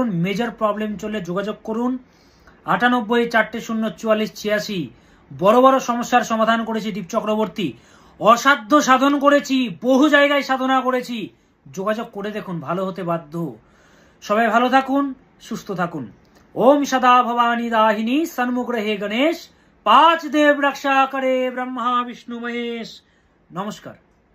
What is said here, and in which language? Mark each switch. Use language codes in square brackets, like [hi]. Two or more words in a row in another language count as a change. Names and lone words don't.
[bn] মেজর প্রবলেম চললে যোগাযোগ করুন। 98 4 0 44 86। বড় বড় সমস্যার সমাধান করেছি দীপ চক্রবর্তী। অসাধ্য সাধন করেছি, বহু জায়গায় সাধনা করেছি। যোগাযোগ করে দেখুন, ভালো হতে বাধ্য। সবাই ভালো থাকুন, সুস্থ থাকুন। [hi] ओम सदा भवानी दाहिनी सन्मुख रहे गणेश, 5 देव रक्षा करे ब्रह्मा विष्णु महेश। नमस्कार।